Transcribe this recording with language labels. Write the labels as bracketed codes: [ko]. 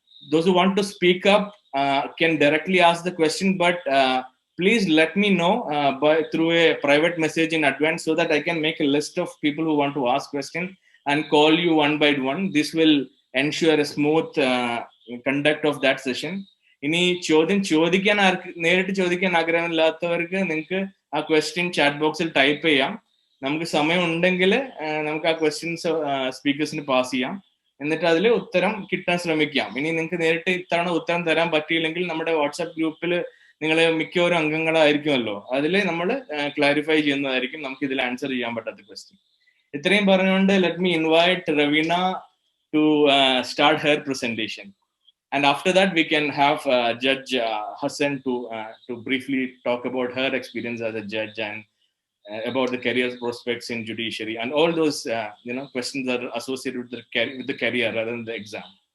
[en] Those who want to speak up can directly ask the question, but please let me know through a private message in advance so that I can make a list of people who want to ask questions and call you one by one. This will ensure a smooth conduct of that session. [ml] ഇനി ചോദിക്കാൻ നേരിട്ട് ചോദിക്കാൻ ആഗ്രഹമില്ലാത്തവർക്ക് നിങ്ങൾക്ക് ആ question chat ബോക്സിൽ type ചെയ്യാം. നമുക്ക് സമയം ഉണ്ടെങ്കിൽ നമുക്ക് ആ ക്വസ്റ്റ്യൻസ് സ്പീക്കേഴ്സിന് പാസ് ചെയ്യാം. എന്നിട്ട് അതിൽ ഉത്തരം കിട്ടാൻ ശ്രമിക്കാം. ഇനി നിങ്ങൾക്ക് നേരിട്ട് ഇത്തവണ ഉത്തരം തരാൻ പറ്റിയില്ലെങ്കിൽ നമ്മുടെ വാട്സാപ്പ് ഗ്രൂപ്പിൽ നിങ്ങൾ മിക്കവരും അംഗങ്ങളായിരിക്കുമല്ലോ, അതിൽ നമ്മൾ ക്ലാരിഫൈ ചെയ്യുന്നതായിരിക്കും നമുക്ക് ഇതിൽ ആൻസർ ചെയ്യാൻ പറ്റാത്ത ക്വസ്റ്റ്യൻ. ഇത്രയും പറഞ്ഞുകൊണ്ട് [en] Let me invite Raveena to start her presentation. And after that, we can have Judge Hassan to briefly talk about her experience as a judge and about the career prospects in judiciary and all those questions that are associated with the career rather than the exam.